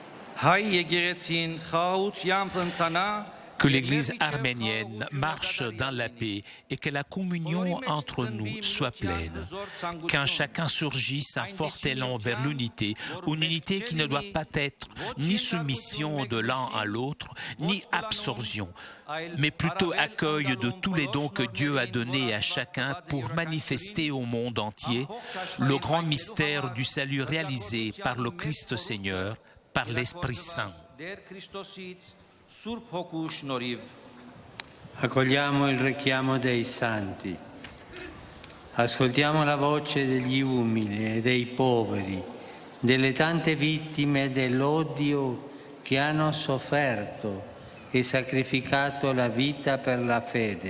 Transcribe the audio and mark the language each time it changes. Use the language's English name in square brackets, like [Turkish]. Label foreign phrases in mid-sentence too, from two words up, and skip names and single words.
[Armenian] Հայ եկեղեցին խաղաղությամբ ընթանա [French] Que l'Église arménienne marche dans la paix et que la communion entre nous soit pleine. Qu'un chacun surgisse un fort élan vers l'unité, une unité qui ne doit pas être ni soumission de l'un à l'autre, ni absorption, mais plutôt accueil de tous les dons que Dieu a donnés à chacun pour manifester au monde entier le grand mystère du salut réalisé par le Christ Seigneur, par l'Esprit Saint. [Italian] Accogliamo il richiamo dei santi, ascoltiamo la voce degli umili e dei poveri, delle tante vittime dell'odio che hanno sofferto e sacrificato la vita per la fede.